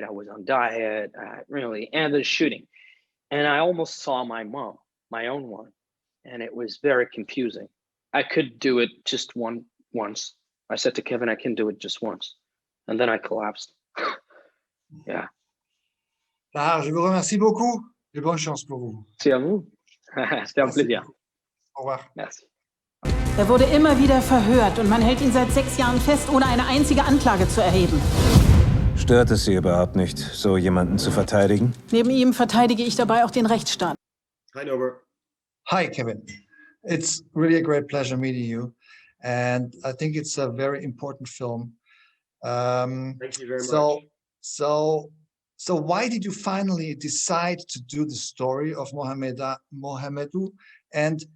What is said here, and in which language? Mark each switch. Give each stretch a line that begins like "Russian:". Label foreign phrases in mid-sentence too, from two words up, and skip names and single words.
English: I was on diet, really, and the shooting, and I almost saw my mom, my own one, and it was very confusing. I could do it just once. I said to Kevin, I can do it just once. And then I collapsed. Yeah.
French: Tahar, je vous remercie beaucoup et bonne chance pour vous. C'est à vous. C'était un plaisir. Au revoir. Merci.
German: Er wurde immer wieder verhört und man hält ihn seit 6 Jahren fest, ohne eine einzige Anklage zu erheben. Stört es Sie überhaupt nicht, so jemanden zu verteidigen? Neben ihm verteidige ich dabei auch den Rechtsstaat.
English: Hi, Norbert. Hi, Kevin. It's really a great pleasure meeting you. And I think it's a very important film. Thank you very much. So why did you finally decide to do the story of Mohammedu?